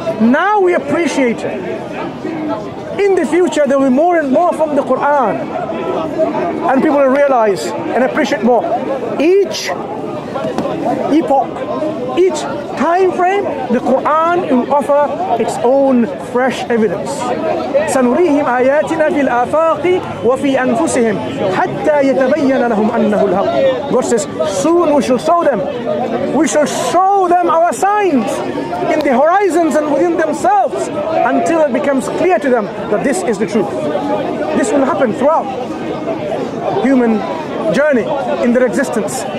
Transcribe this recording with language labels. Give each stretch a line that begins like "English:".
English: Now we appreciate it. In the future, there will be more and more from the Qur'an. And people will realize and appreciate more. Each epoch, each time frame, the Qur'an will offer its own fresh evidence.
Arabic: سنريهم آياتنا في الآفاق وفي أنفسهم حتى يتبين لهم أنه الحق.
English: God says, soon we shall show them. We shall show them our signs in the horizons and within themselves until it becomes clear to them that this is the truth. This will happen throughout human journey in their existence.